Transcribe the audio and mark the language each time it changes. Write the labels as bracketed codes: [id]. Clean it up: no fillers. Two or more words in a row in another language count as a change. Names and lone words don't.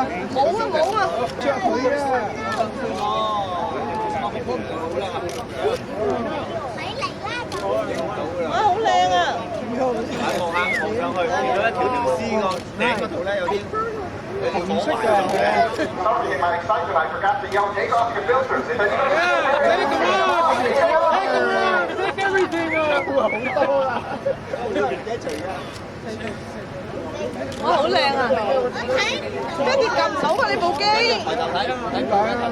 [yue] 冇啊！着佢啊！哇，好靚啊！望上去，見到一條絲個頂嗰度咧有啲紅色㗎。 [en] Sorry, in my excitement, I forgot to yell, take off your filters. If anyone Take everything 啊！ [yue] 好多啦，哇，好靚啊！爹哋撳唔到啊！你部機。點解啊？